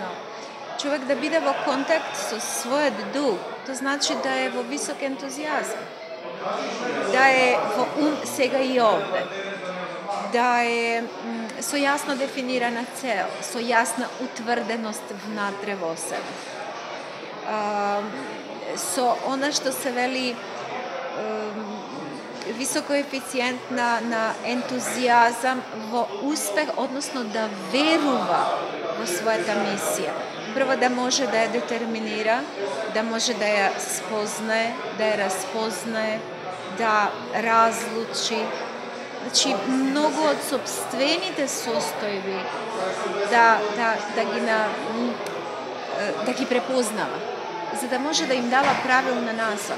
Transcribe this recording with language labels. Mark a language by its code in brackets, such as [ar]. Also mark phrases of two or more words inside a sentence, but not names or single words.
[mk] Човек да биде во контакт со својот дух, тоа значи да е во висок ентузијазм, да е во ум сега и овде, да е со јасно дефинирана цел, со јасна утврденост внатре во себе. Со она што се вели висок коефициент на ентузијазам во успех, односно да verува во својата мисија. Прво да може да ја детерминира, да може да ја спознае, да ја распознае, да разлучи. Значи, многу од сопствените состојби да ги препознава, за да може да им дава правилна насока.